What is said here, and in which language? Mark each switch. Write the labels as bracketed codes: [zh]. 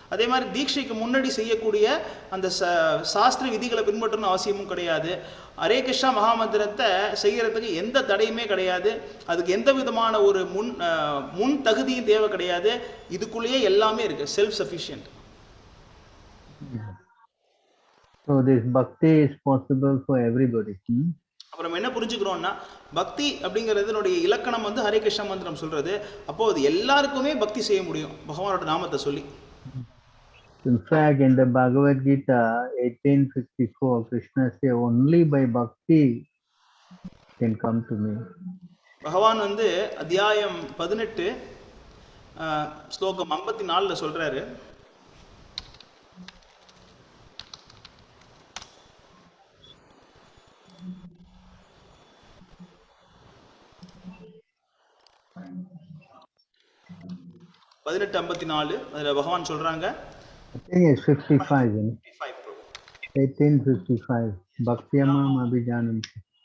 [ta] அதே மாதிரி தீட்சைக்கு முன்னாடி செய்யக்கூடிய அந்த சாஸ்திர விதிகளை பின்பற்றணும் அவசியமும் கிடையாது. ஹரே கிருஷ்ணா மகாமந்திரத்தை செய்யறதுக்கு எந்த தடையுமே கிடையாது. அதுக்கு எந்த விதமான ஒரு முன் தகுதியும் தேவை கிடையாது. இதுக்குள்ளேயே எல்லாமே இருக்கு, [en] Self sufficient. So this bhakti is possible for everybody. [ta] அப்புறம் என்ன புரிஞ்சுக்கிறோம்னா, பக்தி அப்படிங்கிறதுனுடைய இலக்கணம் வந்து ஹரே கிருஷ்ண மந்திரம் சொல்றது. அப்போ அது எல்லாருக்குமே பக்தி செய்ய முடியும் பகவானோட நாமத்தை சொல்லி. [en] In fact, in the Bhagavad Gita 1854, Krishna says only by bhakti can come to me. [ta] பகவான் வந்து அத்தியாயம் 18 ஸ்லோகம் 54ல சொல்றாரு, 18:54 அதுல பகவான் சொல்றாங்க. [en] I think it's 55, 1855 Bhaktyamam Abhijananti.